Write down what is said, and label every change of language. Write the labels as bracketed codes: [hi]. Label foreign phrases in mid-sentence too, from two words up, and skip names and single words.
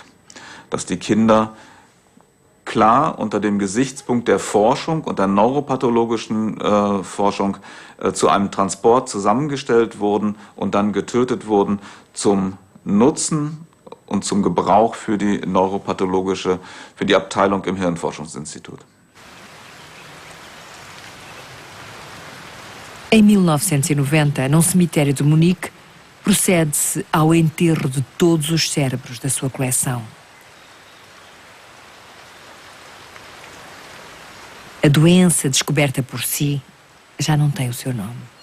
[de] Dass die Kinder klar unter dem Gesichtspunkt der Forschung und der neuropathologischen Forschung zu einem Transport zusammengestellt wurden und dann getötet wurden zum Nutzen und zum Gebrauch für die für die Abteilung im Hirnforschungsinstitut. [pt] Em 1990, num cemitério de Munique, procede-se ao enterro de todos os cérebros da sua coleção. A doença descoberta por si já não tem o seu nome.